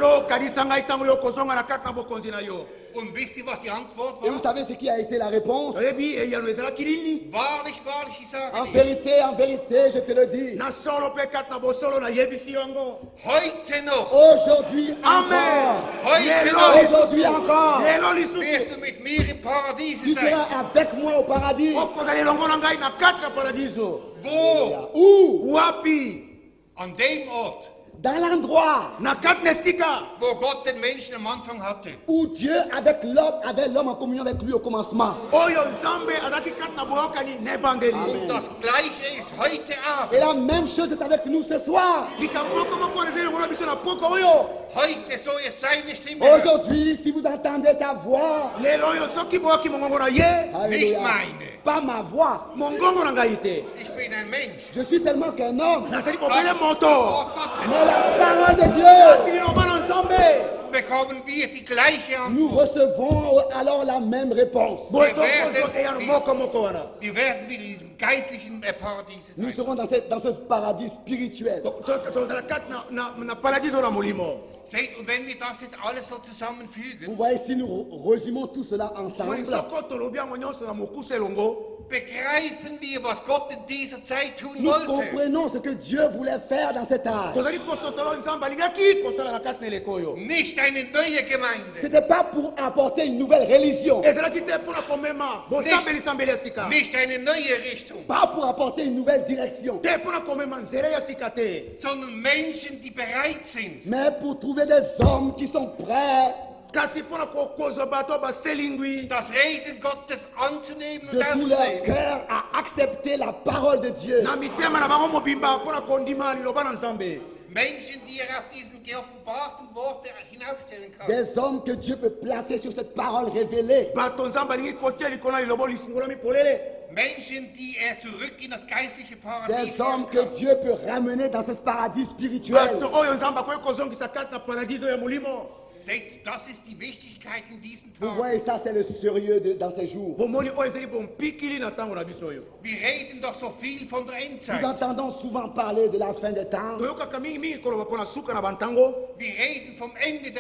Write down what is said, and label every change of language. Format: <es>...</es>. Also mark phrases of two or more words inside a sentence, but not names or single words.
<de>Und wisst ihr, was die Antwort</de> <fr>Et vous</fr> <de>war?</de> <fr>savez ce qui a été la réponse?</fr> <de>Wahrlich, wahrlich, ich sage</de> <fr>En</fr> <de>dir,</de> <fr>vérité, je te le dis.</fr> <de>heute noch</de> <fr>Aujourd'hui Amen. encore.</fr> <de>Heute noch</de> <fr>Aujourd'hui encore.</fr> <de>wirst du mit mir im Paradies</de> <fr>Tu</fr> <de>sein.</de> <fr>seras avec moi au paradis.</fr> <de>Wo?</de> <fr>Où?</fr> <de>An dem Ort,</de> <fr>Dans l'endroit</fr> <de>wo Gott den Menschen am Anfang hatte.</de> <fr>où Dieu avait l'homme en communion avec lui au commencement.</fr> <de>Und das Gleiche ist heute Abend.</de> <fr>Et la même chose est avec nous ce soir.</fr> <de>Heute soll es seine Stimme hören.</de> <fr>Aujourd'hui, si vous entendez sa voix,</fr> <de>Nicht</de> <fr>alléluia,</fr> <de>meine.</de> <fr>pas ma voix.</fr> <de>Ich bin ein Mensch.</de> <fr>Je suis seulement qu'un homme.</fr> <de>Oh Gott,</de> <fr>Mais la parole de Dieu,</fr> <de>bekommen wir die gleiche</de> <fr>nous</fr> <de>Antwort.</de> <fr>recevons alors la même réponse.</fr> <de>Wir werden wieder in diesem geistlichen Paradies</de> <fr>Nous</fr> <de>sein.</de> <fr>serons dans ce paradis spirituel.</fr> <de>Seht, und wenn wir das jetzt alles so</de> <fr>Vous</fr> <de>zusammenfügen,</de> <fr>voyez, si nous résumons tout cela ensemble,</fr> <de>begreifen wir, was Gott in dieser Zeit tun</de> <fr>nous</fr> <de>wollte.</de> <fr>comprenons ce que Dieu voulait faire dans cet âge.</fr> <de>Nicht eine neue Gemeinde,</de> <fr>Ce n'était pas pour apporter une nouvelle religion,</fr> <de>nicht eine neue Richtung,</de> <fr>pas pour apporter une nouvelle direction,</fr> <de>sondern Menschen, die bereit sind,</de> <fr>mais pour trouver des hommes qui sont prêts</fr> <de>das Reden Gottes anzunehmen</de> <fr>de</fr> <de>und</de> <fr>tout leur</fr> <de>aufzunehmen.</de> <fr>cœur à accepter la parole de Dieu.</fr> <de>Menschen, die er auf diesen geoffenbarten Worte hinaufstellen kann.</de> <fr>Des hommes que Dieu peut placer sur cette parole révélée.</fr> <de>Menschen, die er zurück in das geistliche Paradies</de> <fr>Des hommes</fr> <de>führen</de> <fr>que</fr> <de>kann.</de> <fr>Dieu peut ramener dans ce paradis spirituel.</fr> <de>Seht, das ist die Wichtigkeit in diesen</de> <fr>Vous</fr> <de>Tagen.</de> <fr>voyez, ça c'est le sérieux dans ces jours.</fr> <de>Wir reden doch so viel von der</de> <fr>Nous</fr> <de>Endzeit.</de> <fr>entendons souvent parler de la fin des temps.</fr> <de>Wir reden vom Ende der</de>